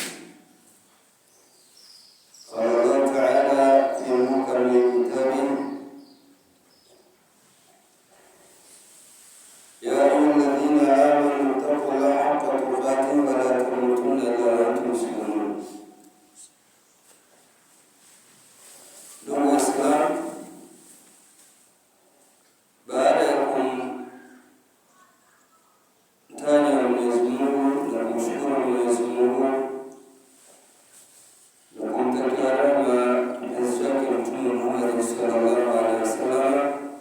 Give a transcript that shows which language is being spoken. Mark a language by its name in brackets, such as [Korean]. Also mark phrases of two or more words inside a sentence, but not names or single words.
[Arabic] قال الله تعالى في محكم كتابه: يا أيها الذين آمنوا اتقوا الله حق تقاته ولا تموتن إلا وأنتم مسلمون. [Swahili] Ndugu Waislamu, baada ya kumtaja Mwenyezi Mungu na kumshukuru Mwenyezi Mungu na kumtakia rehema kipenzi chake Mtume Muhammad [Arabic] صلى الله عليه وسلم,